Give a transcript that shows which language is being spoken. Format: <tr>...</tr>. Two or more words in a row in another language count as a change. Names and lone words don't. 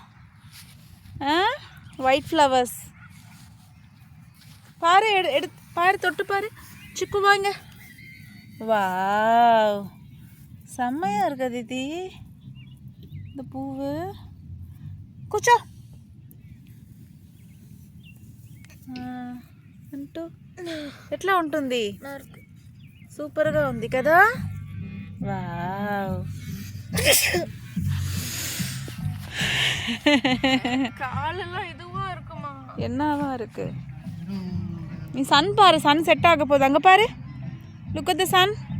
<en>white flowers</en> <ta>பாரு, பாரு, தொட்டு பாரு சிக்கு, வாங்க. வாவ், செம்மையா இருக்கு அதிதி இந்த பூவு.</ta> <te>కూర్చో. అంటూ ఎట్లా ఉంటుంది? సూపర్గా ఉంది కదా. వావ్,</te> <ta>காலெல்லாம் இதுவா இருக்குமா? என்னவா இருக்கு? நீ சன் பாரு,</ta> <en>sun set</en> <ta>ஆக போகுது. அங்கே பாரு,</ta> <en>look at the sun.</en>